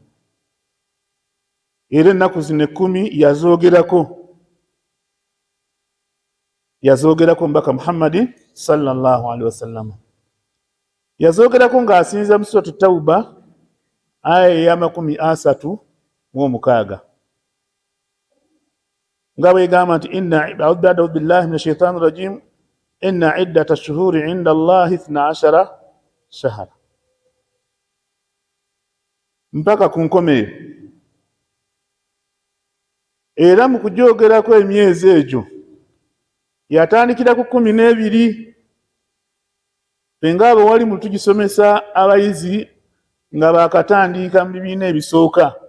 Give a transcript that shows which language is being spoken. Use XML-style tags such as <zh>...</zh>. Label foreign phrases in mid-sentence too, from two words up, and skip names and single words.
<lg>Era ennaku zino 10 yazoogerako Omubaka Muhammadin</lg> <ar>صلى الله عليه وسلم.</ar> <lg>Yazoogerako ng'asinziira mu suratu Tawba aya eya 36 nga bw'egamba nti</lg> <ar>أعوذ بالله من الشيطان الرجيم إن عدة الشهور عند الله 12 شهرا,</ar> <lg>mpaka ku nkomeyo. Era mu kujoogerako emyezi egyo yatandikira ku 12. Fenga abo wali mu tugisomesa abayizi nga baakatandika mu bibiina ebisooka.</lg>